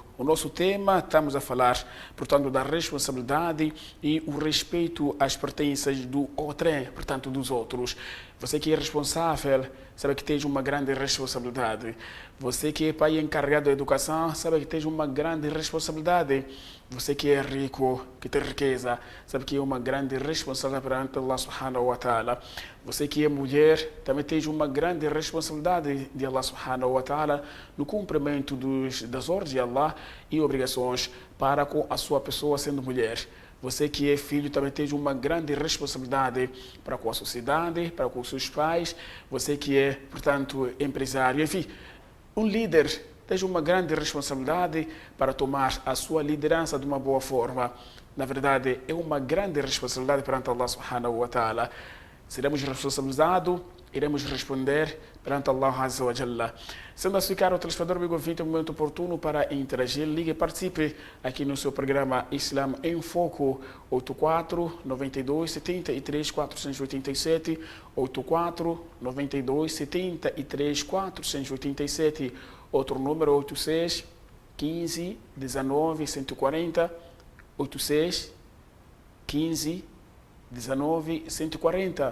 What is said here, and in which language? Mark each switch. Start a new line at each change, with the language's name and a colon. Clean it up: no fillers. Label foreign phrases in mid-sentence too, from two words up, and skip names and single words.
Portuguese: O nosso tema, estamos a falar, portanto, da responsabilidade e o respeito às pertenças do outrem, portanto, dos outros. Você que é responsável, sabe que tem uma grande responsabilidade. Você que é pai encarregado da educação, sabe que tem uma grande responsabilidade. Você que é rico, que tem riqueza, sabe que é uma grande responsabilidade perante
Arabic: الله سبحانه وتعالى.
Portuguese: Você que é mulher, também tem uma grande responsabilidade de
Arabic: الله سبحانه وتعالى
Portuguese: no cumprimento das ordens de Allah e obrigações para com a sua pessoa sendo mulher. Você que é filho também tem uma grande responsabilidade para com a sociedade, para com os seus pais. Você que é, portanto, empresário, enfim, um líder tem uma grande responsabilidade para tomar a sua liderança de uma boa forma. Na verdade, é uma grande responsabilidade perante
Arabic: الله سبحانه وتعالى.
Portuguese: Seremos responsabilizados, iremos responder perante
Arabic: الله عز وجل.
Portuguese: Sendo assim, caro telespectador, amigo ouvinte, é um momento oportuno para interagir. Ligue e participe aqui no seu programa Islam em Foco, 84 92 73 487, 84 92 73 487, outro número 86 15 19 140, 86 15 19 140.